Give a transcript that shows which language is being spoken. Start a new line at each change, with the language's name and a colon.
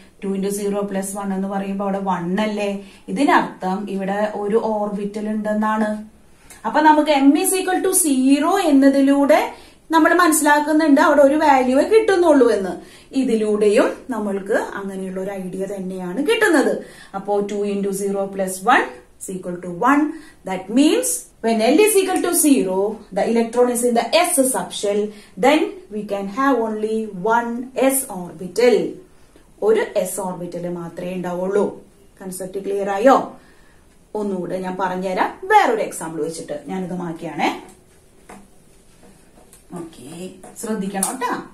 Malayalam: 2 × 0 + 1 എന്ന് പറയുമ്പോ അവിടെ 1 അല്ലേ? ഇതിനർത്ഥം ഇവിടെ ഒരു ഓർബിറ്റൽ ഉണ്ടെന്നാണ്. അപ്പൊ നമുക്ക് M = 0 എന്നതിലൂടെ നമ്മൾ മനസ്സിലാക്കുന്നുണ്ട് അവിടെ ഒരു വാല്യൂവേ കിട്ടുന്നുള്ളൂ എന്ന്. ഇതിലൂടെയും നമ്മൾക്ക് അങ്ങനെയുള്ള ഒരു ഐഡിയ തന്നെയാണ് കിട്ടുന്നത്. അപ്പോ 2 × 0 + 1 = 1.
English: That means when L = 0, the electron is in the s subshell, then we can have only one s orbital.
Malayalam: ഒരു s orbital മാത്രമേ ഉണ്ടാവുള്ളൂ. കൺസെപ്റ്റ് ക്ലിയർ ആയോ? ഒന്നുകൂടെ ഞാൻ പറഞ്ഞുതരാം വേറൊരു എക്സാമ്പിൾ വെച്ചിട്ട്. ഞാനിത് മാറ്റിയാണേ. ഓക്കെ, ശ്രദ്ധിക്കണം കേട്ടാ.